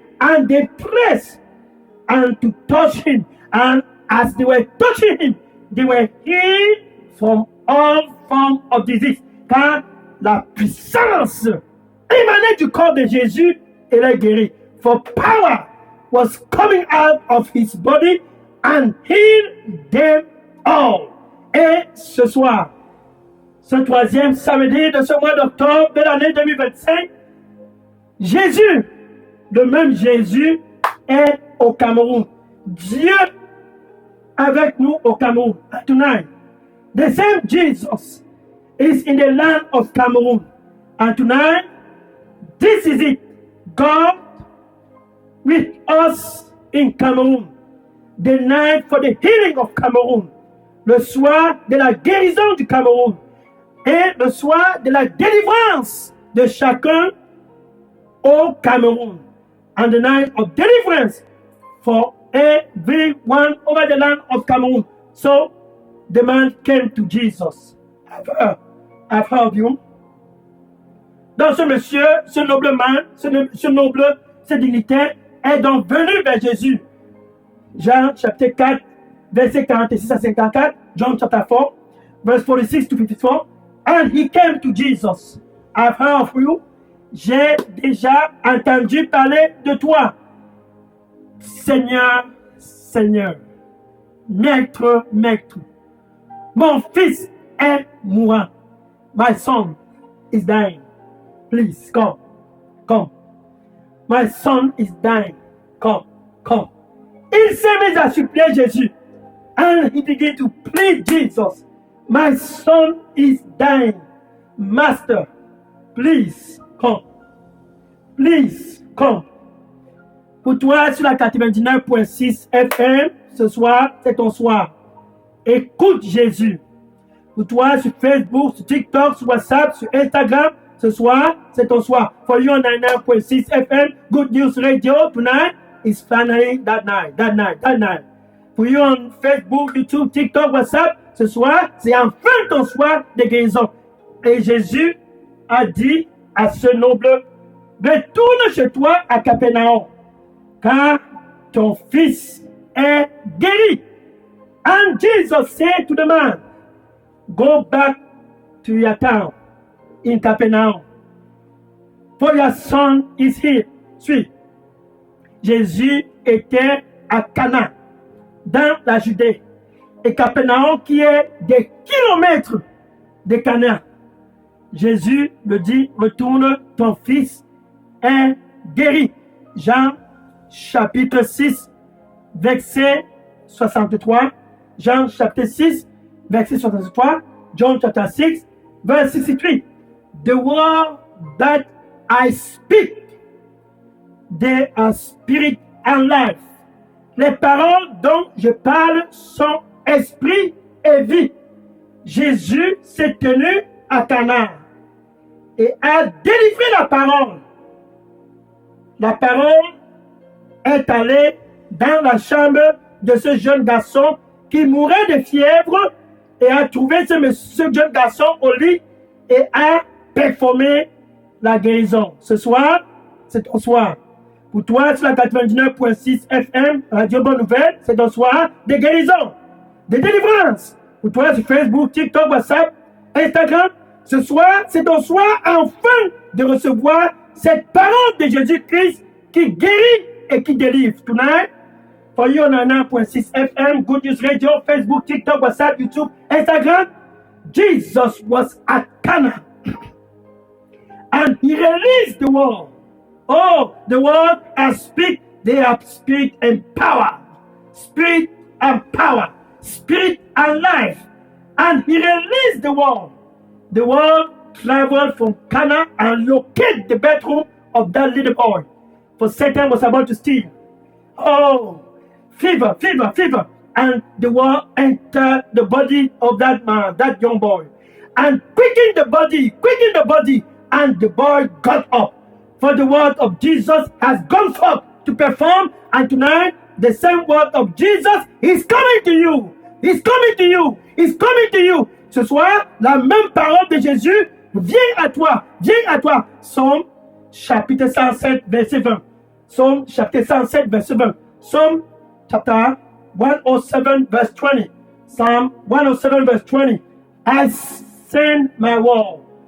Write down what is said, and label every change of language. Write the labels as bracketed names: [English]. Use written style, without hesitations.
[English] And they pressed and to touch him. And as they were touching him, they were healed from all forms of disease. [French] Car la puissance émanait du corps de Jésus et les guérit. [English] For power was coming out of his body and healed them all. [French] Et ce soir, ce troisième samedi de ce mois d'octobre de l'année 2025, Jésus, le même Jésus, est au Cameroun. Dieu avec nous au Cameroun. [English] Tonight, the same Jesus is in the land of Cameroon. And tonight, this is it. God with us in Cameroon. The night for the healing of Cameroon. [French] Le soir de la guérison du Cameroun. Et le soir de la délivrance de chacun au Cameroun. [English] And the night of deliverance for everyone over the land of Cameroon. So the man came to Jesus. I've heard of you. [French] Donc ce monsieur, ce nobleman, ce noble, ce dignitaire est donc venu vers Jésus. Jean chapitre 4, verset 46 à 54. [English] John chapter 4, verse 46 to 54. And he came to Jesus. I've heard of you. [French] J'ai déjà entendu parler de toi. Seigneur, Seigneur. Maître, Maître. Mon fils est mourant. [English] My son is dying. Please, come. Come. My son is dying. Come. Come. [French] Il s'est mis à supplier Jésus. [English] And he began to plead Jesus. My son is dying. Master, please, come. Please, come. [French] Pour toi, sur la 99.6 FM, ce soir, c'est ton soir. Écoute Jésus. Pour toi, sur Facebook, sur TikTok, sur WhatsApp, sur Instagram, ce soir, c'est ton soir. [English] For you on 99.6 FM, Good News Radio, tonight is finally that night. For you on Facebook, YouTube, TikTok, WhatsApp, [French] ce soir, c'est enfin ton soir de guérison. Et Jésus a dit à ce noble, retourne chez toi à Capernaum, car ton fils est guéri. [English] And Jesus said to the man, go back to your town in Capernaum, for your son is here. [French] Suis. Jésus était à Cana, dans la Judée, et Capernaum qui est des kilomètres de Cana. Jésus le dit, retourne, ton fils est guéri. Jean chapitre 6, verset 63. Jean chapitre 6, verset 63. [English] John chapter 6, verse 63. The word that I speak, they are spirit and life. [French] Les paroles dont je parle sont esprit et vie. Jésus s'est tenu à Cana et a délivré la parole. La parole est allée dans la chambre de ce jeune garçon qui mourait de fièvre et a trouvé ce jeune garçon au lit et a performé la guérison. Ce soir, c'est ton soir. Pour toi, sur la 99.6 FM, Radio Bonne Nouvelle, c'est ton soir de guérison, de délivrance. Pour toi, sur Facebook, TikTok, WhatsApp, Instagram, ce soir, c'est ton soir enfin de recevoir cette parole de Jésus-Christ qui guérit et qui délivre. [English] Tonight, for you on 9.6 FM, Good News Radio, Facebook, TikTok, WhatsApp, YouTube, Instagram, Jesus was at Cana. And he released the word. Oh, the word has speak. They have spirit and power. Spirit and power. Spirit and life. And he released the word. The word traveled from Cana and located the bedroom of that little boy. For Satan was about to steal. Oh, fever, fever, fever. And the word entered the body of that man, that young boy. And quickened the body, and the boy got up. For the word of Jesus has gone forth to perform, and tonight the same word of Jesus is coming to you. He's coming to you. He's coming to you. [French] Ce soir, la même parole de Jésus vient à toi. Vient à toi. Psaume chapitre 107, verset 20. Psaume chapitre 107, verset 20. [English] Psalm chapter 107, verse 20. Psalm 107, verse 20. I send my word.